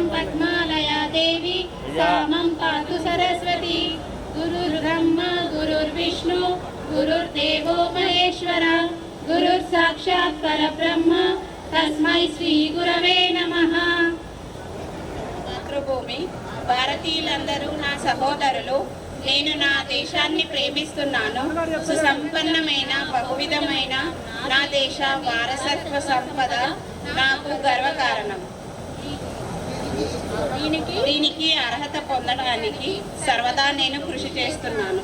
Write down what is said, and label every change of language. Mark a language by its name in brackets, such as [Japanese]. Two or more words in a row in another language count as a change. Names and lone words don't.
[Sanskrit] पद्मालया देवी सामं पातु सरस्वती गुरुर्ब्रह्मा गुरुर्विष्णु गुरुर्देवो महेश्वरा गुरुर्साक्षात् परब्रह्म तस्मै श्री गुरवे नमः। [Telugu] మాతృభూమి భారతీయులందరూ నా సహోదరులు. నేను నా దేశాన్ని ప్రేమిస్తున్నాను. సుసంపన్నమైన బహువిధమైన నా దేశ వారసత్వ సంపద నాకు గర్వకారణం. దీనికి అర్హత పొందడానికి సర్వదా నేను కృషి చేస్తున్నాను.